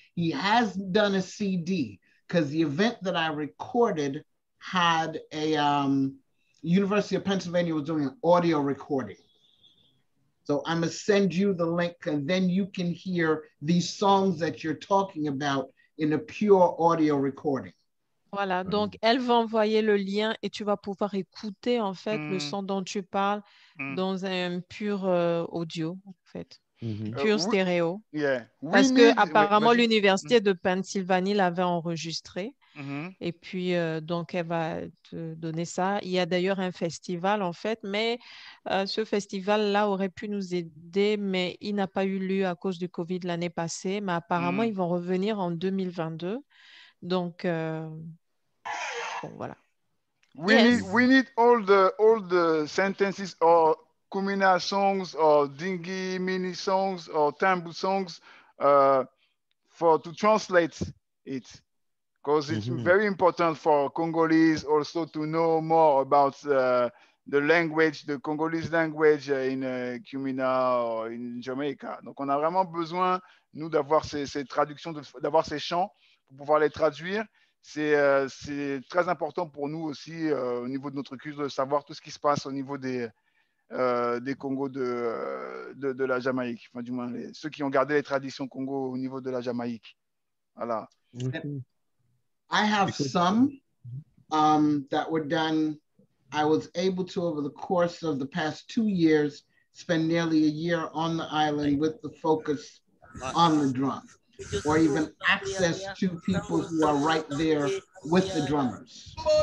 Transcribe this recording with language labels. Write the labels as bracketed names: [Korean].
[English] He has done a CD because the event that I recorded had a University of Pennsylvania was doing an audio recording. So I'm gonna send you the link and then you can hear these songs that you're talking about in a pure audio recording. [French] Voilà, donc elle va envoyer le lien et tu vas pouvoir écouter en fait le son dont tu parles dans un pur audio en fait, pur stéréo. Parce que apparemment l'université de Pennsylvanie l'avait enregistré et puis donc elle va te donner ça. Il y a d'ailleurs un festival en fait, mais ce festival-là aurait pu nous aider, mais il n'a pas eu lieu à cause du Covid l'année passée. Mais apparemment ils vont revenir en 2022. Donc bon, voilà. [English] We need all the sentences or Kumina songs or Dingi mini songs or Tambu songs to translate it, because it's very important for Congolese also to know more about the language, the Congolese language in Kumina or in Jamaica. [French] Donc on a vraiment besoin nous d'avoir ces traductions, d'avoir ces chants pour pouvoir les traduire. C'est très important pour nous aussi au niveau de notre culture de savoir tout ce qui se passe au niveau des des Congos de la Jamaïque, enfin, du moins ceux qui ont gardé les traditions Congo au niveau de la Jamaïque. Voilà. [English] I have some that were done. I was able to, over the course of the past 2 years, spend nearly a year on the island with the focus on the drum, or even access to people who are right there with the drummers.